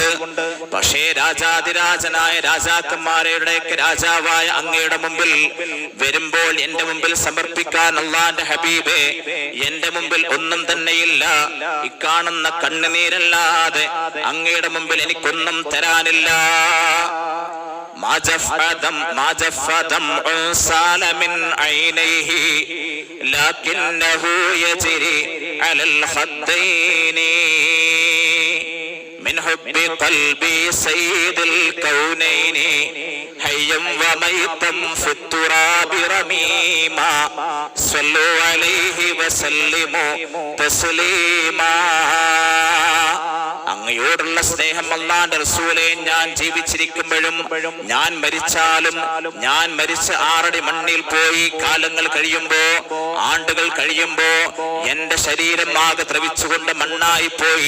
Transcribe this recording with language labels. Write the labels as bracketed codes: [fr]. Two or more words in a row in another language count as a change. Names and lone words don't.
[ml] പക്ഷേ രാജാതിരാജനായ രാജാക്കന്മാരുടെയൊക്കെ രാജാവായ അങ്ങയുടെ മുമ്പിൽ വരുമ്പോൾ എന്റെ മുമ്പിൽ സമർപ്പിക്കാൻ അല്ലാഹുവിന്റെ ഹബീബേ എന്റെ മുമ്പിൽ ഒന്നും തന്നെയില്ല. ഇക്കാണുന്ന കണ്ണുനീരല്ലാതെ അങ്ങയുടെ മുമ്പിൽ എനിക്കൊന്നും തരാനില്ല. [ar] ما جف دمع سال من عينيه لكنه يجري على الخدين من حب قلبي سيد الكونين حيا وميتا في التراب رميما صلوا عليه وسلموا تسليما. [ml] അങ്ങയോടുള്ള സ്നേഹം അല്ലാഹുവിന്റെ റസൂലേ, ഞാൻ ജീവിച്ചിരിക്കുമ്പോഴും ഞാൻ മരിച്ചാലും, ഞാൻ മരിച്ച് 6 അടി മണ്ണിൽ പോയി കാലങ്ങൾ കഴിയുമ്പോ, ആണ്ടുകൾ കഴിയുമ്പോ എന്റെ ശരീരം ആകെ ദ്രവിച്ചുകൊണ്ട് മണ്ണായി പോയി.